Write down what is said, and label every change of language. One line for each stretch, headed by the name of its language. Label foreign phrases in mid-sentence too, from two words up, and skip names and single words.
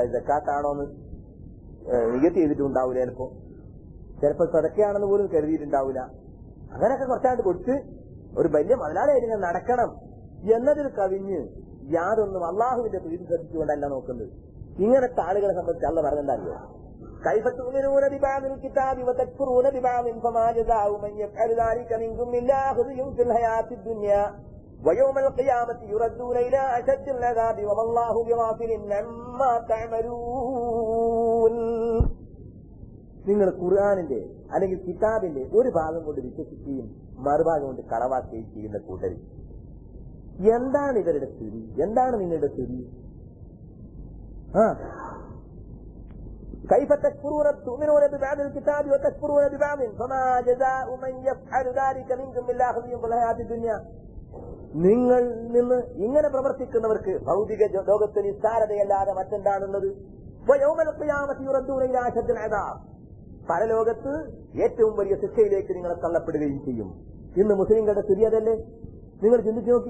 Malayalam: സക്കാത്താണോന്ന് നികത്തി ചെയ്തിട്ടുണ്ടാവില്ല. ചിലപ്പോ സദക്കയാണെന്ന് പോലും കരുതിയിട്ടുണ്ടാവില്ല. അങ്ങനെയൊക്കെ കുറച്ചാണ്ട് കൊടുത്ത് ഒരു വലിയ മുതലാളിയായിട്ട് നടക്കണം എന്നതിൽ കവിഞ്ഞ് യാതൊന്നും അള്ളാഹുവിന്റെ പ്രീതി ശ്രദ്ധിച്ചുകൊണ്ടല്ല നോക്കുന്നത്. ഇങ്ങനത്തെ ആളുകളെ സംബന്ധിച്ച് അള്ള പറഞ്ഞെന്തറിയോ?
Arabic: كيف تؤمنون ببعض الكتاب وتكفرون ببعض فما جزاء من يفعل ذلك منكم إلا خزي في الحياة الدنيا ويوم القيامة يردون إلى أشد العذاب وما الله بغافل عما تعملون.
Malayalam: നിങ്ങൾ ഖുർആനിന്റെ അല്ലെങ്കിൽ കിതാബിന്റെ ഒരു ഭാഗം കൊണ്ട് വിശ്വസിക്കുകയും മറുഭാഗം കൊണ്ട് കളവാക്കുകയും ചെയ്യുന്ന കൂട്ടരിൽ എന്താണ് ഇവരുടെ സ്ഥിതി? എന്താണ് നിങ്ങളുടെ സ്ഥിതി?
Arabic: كيف تؤمنون ببعض الكتاب وتكفرون ببعض فما جزاء من يفعل ذلك منكم إلا خزي في الحياة الدنيا.
Malayalam: നിങ്ങൾ നിന്ന് ഇങ്ങനെ പ്രവർത്തിക്കുന്നവർക്ക് ഭൗതിക ലോകത്തിൽ നിസ്സാരതയല്ലാതെ മറ്റെന്താണുള്ളത്? പരലോകത്ത് ഏറ്റവും വലിയ ശിക്ഷയിലേക്ക് നിങ്ങളെ തള്ളപ്പെടുകയും ചെയ്യും. ഇന്ന് മുസ്ലിങ്ങളുടെ സ്ഥിതി അതല്ലേ? നിങ്ങൾ ചിന്തിച്ചു നോക്കി.